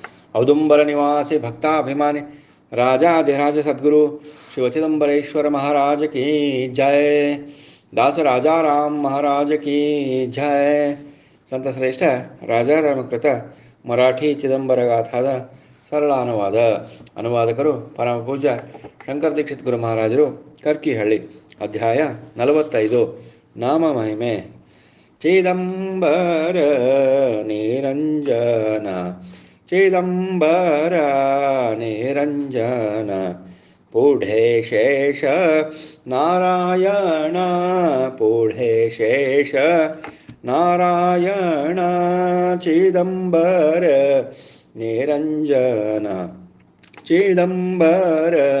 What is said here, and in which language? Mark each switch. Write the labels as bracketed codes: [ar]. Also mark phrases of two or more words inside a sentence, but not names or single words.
[hi] औदुंबर निवासी भक्ताभिमानी राजाधिराज सद्गुरु शिवचिदंबरेश्वर महाराज की जय। दास राजा राम महाराज की जय. [kn] ಸಂತ ಶ್ರೇಷ್ಠ ರಾಜಾರಾಮಕೃತ ಮರಾಠಿ ಚಿದಂಬರ ಗಾಥಾದ ಸರಳ ಅನುವಾದಕರು ಪರಮ ಪೂಜ್ಯ ಶಂಕರ ದೀಕ್ಷಿತ್ ಗುರು ಮಹಾರಾಜರು ಕರ್ಕಿಹಳ್ಳಿ. ಅಧ್ಯಾಯ 45 ನಾಮ ಮಹಿಮೆ. [mr] ಚಿದಂಬರ ನಿರಂಜನ ಚಿದಂಬರ ನಿರಂಜನ पुढे शेष नारायण पुढे शेष नारायण चिदंबर निरंजन चिदंबर